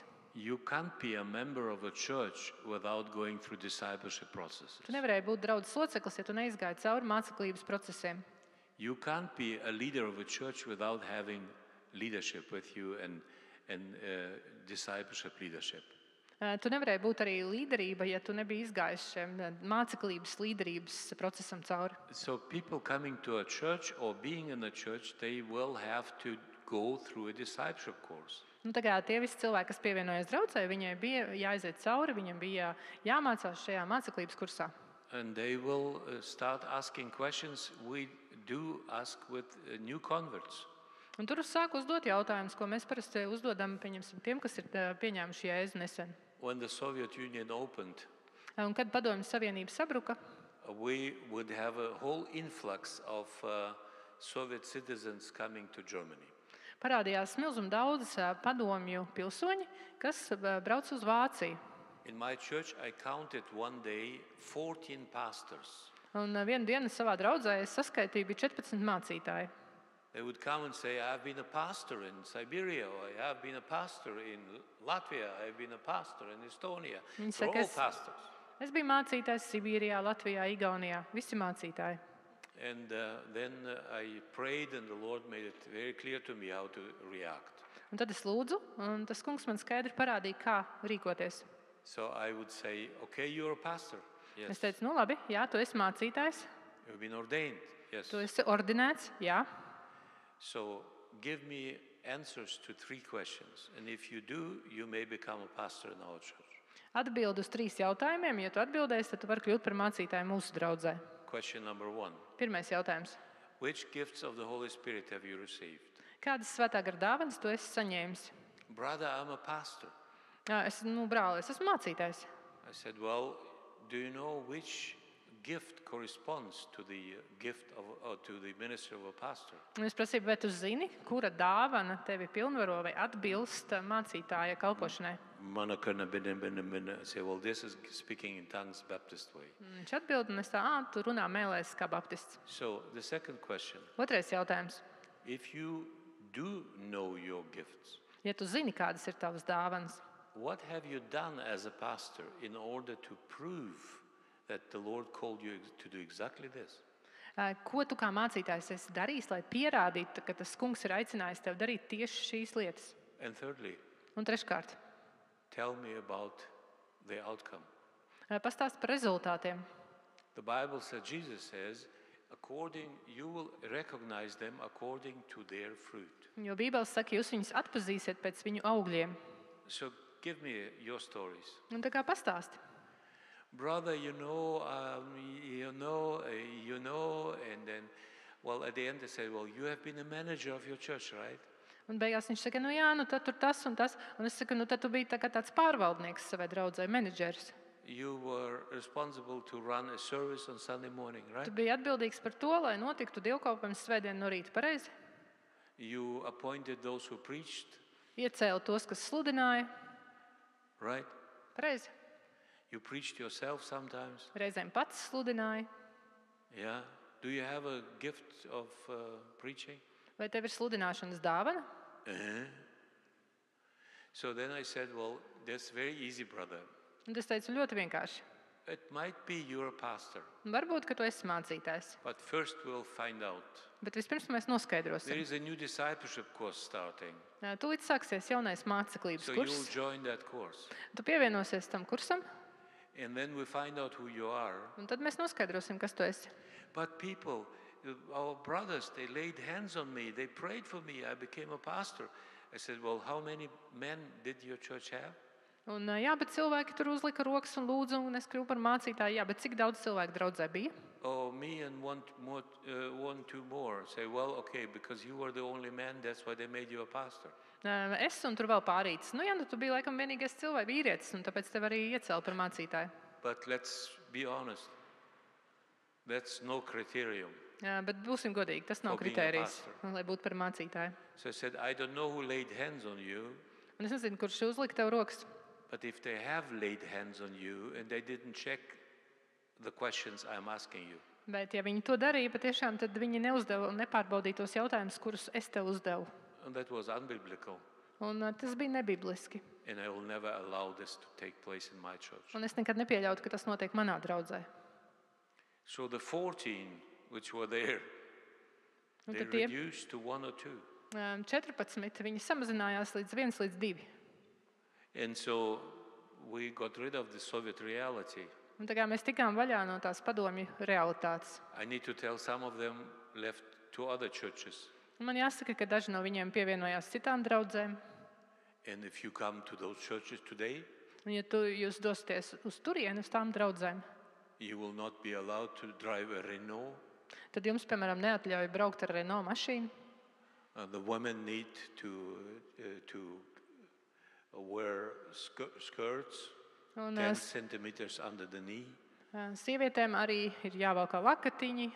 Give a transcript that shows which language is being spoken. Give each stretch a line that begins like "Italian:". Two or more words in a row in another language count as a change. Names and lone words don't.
English: you can't be a member of a church without going through discipleship processes.
Latvian: tu nevarēji būt draudzes loceklis, ja tu neizgāji cauri māceklības procesiem.
English: You can't be a leader of a church without having leadership with you and discipleship leadership.
Latvian: Tu nevarēji būt arī līderība, ja tu nebiji izgājis šiem māceklības līderības procesam cauri.
English: So people coming to a church or being in a church, they will have to go through a discipleship course.
Latvian: Tā kā tie visi cilvēki, kas pievienojas draudzē, viņiem bija jāiziet cauri, viņiem bija jāmācās šajā māceklības kursā.
English: And they will start asking questions we do ask with new converts.
Latvian: Un tur sāk uzdot jautājumus, ko mēs parasti uzdodam tiem, kas ir pieņēmuši Jēzu nesen.
English: When the Soviet Union opened,
Latvian: Un kad Padomju Savienība sabruka,
English: we would have a whole influx of Soviet citizens coming to Germany.
Latvian: parādījās milzum daudz padomju pilsoņi, kas brauc uz Vāciju.
English: In my church, I counted one day 14 pastors.
Latvian: Un vienu dienu savā draudzē es saskaitīju, bija 14 mācītāji.
English: They would come and say, I've been a pastor in Siberia, or I have been a pastor in Latvia, I've been a pastor in Estonia.
Latvian: Viņi
English: They're
Latvian: saka,
English: all pastors.
Latvian: es biju mācītājs Sibīrijā, Latvijā, Igaunijā, visi mācītāji.
English: And then I prayed and the Lord made it very clear to me how to react.
Latvian: Un tad es lūdzu, un tas kungs man skaidri parādīja, kā rīkoties.
English: So I would say, okay, you're a pastor. Yes.
Latvian: Es teicu, nu labi, jā, tu esi mācītājs,
English: You've been ordained. Yes.
Latvian: tu esi ordinēts, jā.
English: So give me answers to 3 questions. And if you do, you may become a pastor in our church.
Latvian: Atbild uz 3 jautājumiem, ja tu atbildēsi, tad tu vari kļūt par mācītāju mūsu draudzē.
English: Question number 1.
Latvian: Pirmais jautājums.
English: Which gifts of the Holy Spirit have you received?
Latvian: Kādas svētā gara dāvanas tu esi saņēmis?
English: Brother, I'm a pastor.
Latvian: Brāl, es esmu mācītājs.
English: I said, well, do you know which gift corresponds to the gift of, or to the ministry of a pastor?
Latvian: Un es prasīju, vai tu zini, kura dāvana tevi pilnvaro vai atbilst mācītāja kalpošanai?
English: I say, well, this is speaking in tongues Baptist way.
Latvian: Viņš atbild, un es tā, tu runā mēlēs kā baptists.
English: So the second question,
Latvian: Otrais jautājums.
English: if you do know your gifts,
Latvian: Ja tu zini, kādas ir tavas dāvanas,
English: what have you done as a pastor in order to prove that the Lord called you to do exactly this?
Latvian: ko tu kā mācītājs esi darījis, lai pierādītu, ka tas kungs ir aicinājis tev darīt tieši šīs lietas?
English: And thirdly,
Latvian: Un treškārt,
English: tell me about the outcome.
Latvian: pastāst par rezultātiem.
English: The Bible says, Jesus says, you will recognize them according to their fruit.
Latvian: Jo Bībeles saka, jūs viņus atpazīsiet pēc viņu augļiem.
English: So give me your stories.
Latvian: Un tā kā pastāsti.
English: Brother, and then, well, at the end they say, well, you have been a manager of your church, right?
Latvian: Un beigās viņš saka, tad tur tas un tas. Un es saku, tad tu biji tā kā tāds pārvaldnieks savai draudzē, menedžeris.
English: You were responsible to run a service on Sunday morning,
Latvian: Tu
English: right?
Latvian: biji atbildīgs par to, lai notiktu dievkalpojums svētdien no rīta, pareizi?
English: You appointed those who preached,
Latvian: Iecēli tos, kas sludināja,
English: right?
Latvian: pareizi?
English: You preached yourself sometimes.
Latvian: Reizēm pats sludināja.
English: Yeah. Do you have a gift of preaching?
Latvian: Vai tev ir sludināšanas dāvana?
English: So then I said, well, that's very easy, brother.
Latvian: Un es teicu, ļoti vienkārši.
English: It might be you're a pastor,
Latvian: Varbūt, ka tu esi mācītājs.
English: but first we'll find out.
Latvian: Bet vispirms mēs
English: There
Latvian: noskaidrosim.
English: is a new discipleship course starting.
Latvian: Tūlīt sāksies jaunais māceklības
English: So you'll
Latvian: kurs.
English: join that course.
Latvian: Tu pievienosies tam kursam,
English: And then we find out who you are.
Latvian: un tad mēs noskaidrosim, kas tu esi.
English: But people, our brothers, they laid hands on me. They prayed for me. I became a pastor. I said, well, how many men did your church have?
Latvian: Un, jā, bet cilvēki tur uzlika rokas un lūdza, un es kļuvu par mācītāju. Jā, bet cik daudz cilvēku draudzē bija?
English: Oh, me and one, two more say, well, okay, because you were the only man, that's why they made you a pastor.
Latvian: Es un tur vēl pārītis. Nu, jā, tu biji laikam vienīgais cilvēks, vīrietis, un tāpēc tev arī iecēla par mācītāju.
English: But let's be honest, that's no criterion.
Latvian: Bet būsim godīgi, tas nav
English: For being a
Latvian: kritērijs,
English: pastor.
Latvian: lai būtu par mācītāju.
English: So I said, I don't know who laid hands on you,
Latvian: Un es nezinu, kurš uzlika tev rokas.
English: but if they have laid hands on you and they didn't check the questions I'm asking you,
Latvian: Bet, ja viņi to darīja, patiešām, tad viņi neuzdeva un nepārbaudīja tos jautājumus, kurus es tev uzdevu.
English: and that was unbiblical,
Latvian: Un tas bija nebibliski.
English: and I will never allow this to take place in my church.
Latvian: Un es nekad nepieļautu, ka tas notiek manā draudzē.
English: So the 14 which were there,
Latvian: Un
English: they
Latvian: tad tie
English: reduced to 1 or 2.
Latvian: 14 viņi samazinājās līdz 1 līdz 2.
English: And so we got rid of the Soviet reality.
Latvian: Un tā kā mēs tikām vaļā no tās padomju realitātes.
English: I need to tell some of them left to other churches.
Latvian: Un man jāsaka, ka daži no viņiem pievienojās citām draudzēm.
English: And if you come to those churches today,
Latvian: Un ja jūs dosieties uz turieni, uz tām draudzēm,
English: you will not be allowed to drive a Renault.
Latvian: tad jums, piemēram, neatļauj braukt ar Renault mašīnu.
English: The women need to wear skirts
Latvian: Un
English: 10 centimeters under the knee.
Latvian: sievietēm arī ir jāvalkā lakatiņi.